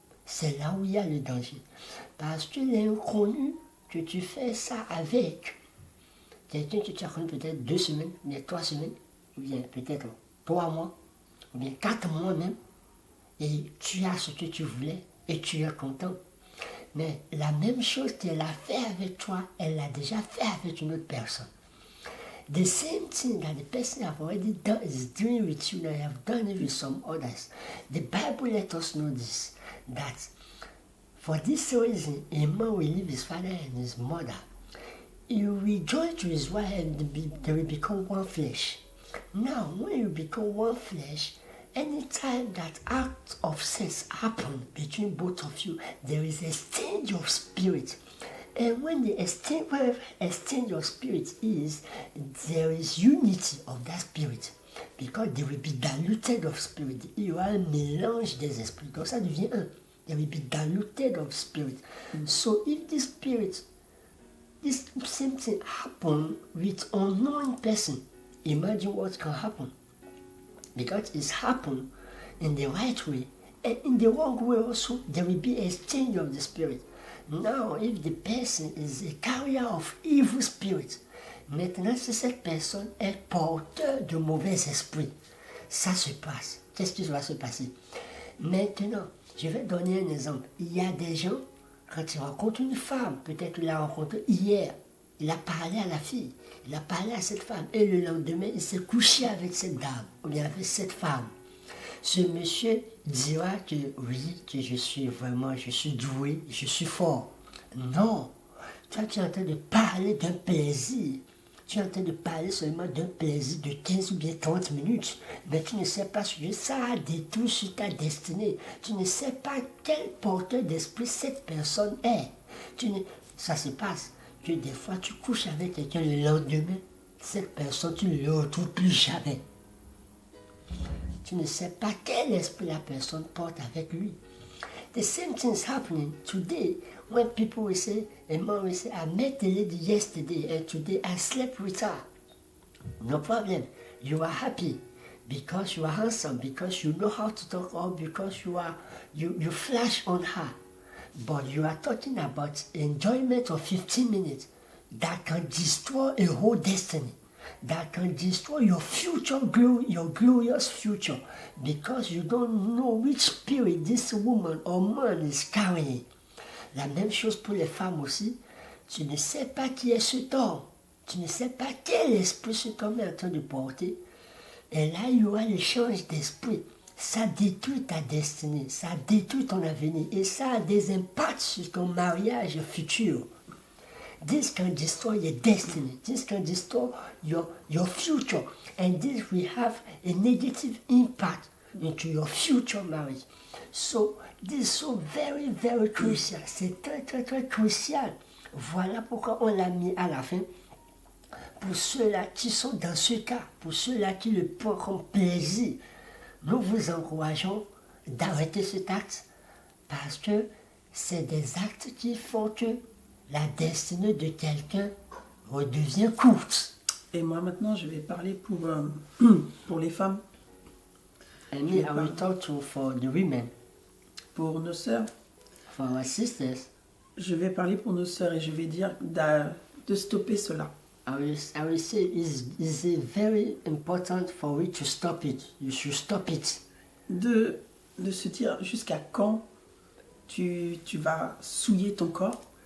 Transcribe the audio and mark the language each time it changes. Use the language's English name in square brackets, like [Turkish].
[French] C'est là où il y a le danger. Parce que l'inconnu que tu fais ça avec, quelqu'un que tu as connu peut-être 2 semaines, ou bien 3 semaines, ou bien peut-être 3 mois, ou bien 4 mois même, et tu as ce que tu voulais, et tu es content. Mais la même chose qu'elle a fait avec toi, elle l'a déjà fait avec une autre personne. [English] The same thing that the person have already done is doing with you, that you have done it with some others. The Bible let us know this, that for this reason, a man will leave his father and his mother. He will join to his wife and they will become one flesh. Now, when you become one flesh, anytime that act of sex happen between both of you, there is exchange of spirit. And when the exchange of spirit is, there is unity of that spirit. Because they will be diluted of spirit. [French] Il y aura un mélange des esprits. Donc ça devient un. [English] They will be diluted of spirit. So if this spirit, this same thing happen with unknown person, imagine what can happen. Because it's happened in the right way. And in the wrong way also, there will be exchange of the spirit. Now, if the person is a carrier of evil spirit, [French] maintenant si cette personne est porteur de mauvais esprits, ça se passe. Qu'est-ce qui va se passer? Maintenant, je vais donner un exemple. Il y a des gens, quand ils rencontrent une femme, peut-être qu'il l'a rencontrée hier, il a parlé à la fille, il a parlé à cette femme, et le lendemain, il s'est couché avec cette dame, ou bien avec cette femme. Ce monsieur dira que oui, que je suis doué, je suis fort. Non, toi tu es en train de parler d'un plaisir. Tu es en train de parler seulement d'un plaisir de 15 ou bien 30 minutes. Mais tu ne sais pas ce que ça a détruit sur ta destinée. Tu ne sais pas quel porteur d'esprit cette personne est. Ça se passe que des fois tu couches avec quelqu'un le lendemain, cette personne tu ne le retrouves plus jamais. Tu ne sais pas quel esprit la personne porte avec lui. [English] The same thing is happening today when people will say, a man will say, I met the lady yesterday and today I slept with her. No problem. You are happy because you are handsome, because you know how to talk, or because you flash on her. But you are talking about enjoyment of 15 minutes that can destroy a whole destiny. That can destroy your future, your glorious future, because you don't know which spirit this woman or man is carrying. [French] La même chose pour les femmes aussi. Tu ne sais pas qui est cet homme. Tu ne sais pas quel esprit cet homme est en train de porter. Et là, il y aura l'échange d'esprit. Ça détruit ta destinée, ça détruit ton avenir et ça a des impacts sur ton mariage futur. [English] This can destroy your destiny. This can destroy your future. And this will have a negative impact into your future marriage. So, this is so very, very crucial. [French] C'est très, très, très crucial. Voilà pourquoi on l'a mis à la fin. Pour ceux-là qui sont dans ce cas, pour ceux-là qui le prendront plaisir, nous vous encourageons d'arrêter cet acte parce que c'est des actes qui font que la destinée de quelqu'un redevient courte. Et moi maintenant, je vais parler pour les femmes, [English] And me, I will talk to for the women, [French] pour nos sœurs. [English] for our sisters. [French] Je vais parler pour nos sœurs et je vais dire de stopper cela. [English] I will say it's very important for you to stop it. You should stop it. [French] De se dire jusqu'à quand tu vas souiller ton corps,